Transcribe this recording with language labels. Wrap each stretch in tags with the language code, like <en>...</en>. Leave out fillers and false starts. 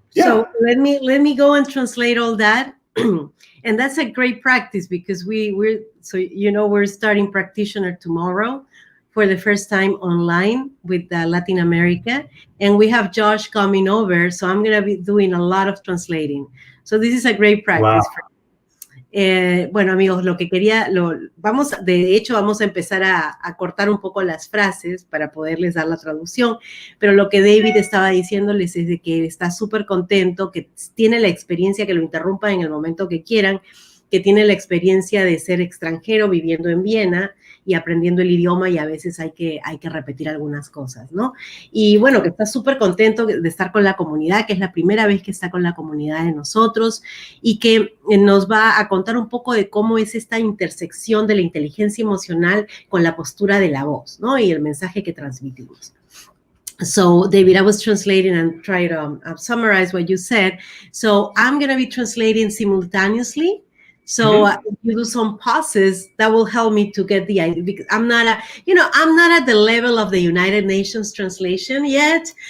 <en>So let me go and translate all that. And that's a great practice, because we're starting practitioner tomorrow for the first time online with Latin America, and we have Josh coming over, so I'm going to be doing a lot of translating. So this is a great practice. Wow.</en> <es>Bueno, amigos, vamos a empezar a cortar un poco las frases para poderles dar la traducción, pero lo que David estaba diciéndoles es de que está súper contento, que tiene la experiencia, que lo interrumpan en el momento que quieran, que tiene la experiencia de ser extranjero viviendo en Viena y aprendiendo el idioma, y a veces hay que repetir algunas cosas, ¿no? Y bueno, que está súper contento de estar con la comunidad, que es la primera vez que está con la comunidad de nosotros, y que nos va a contar un poco de cómo es esta intersección de la inteligencia emocional con la postura de la voz, ¿no? Y el mensaje que transmitimos.</es> <en>So, David, I was translating and trying to summarize what you said. So, I'm going to be translating simultaneously. So, if you do some pauses, that will help me to get the idea, because I'm not at the level of the United Nations translation yet.</en>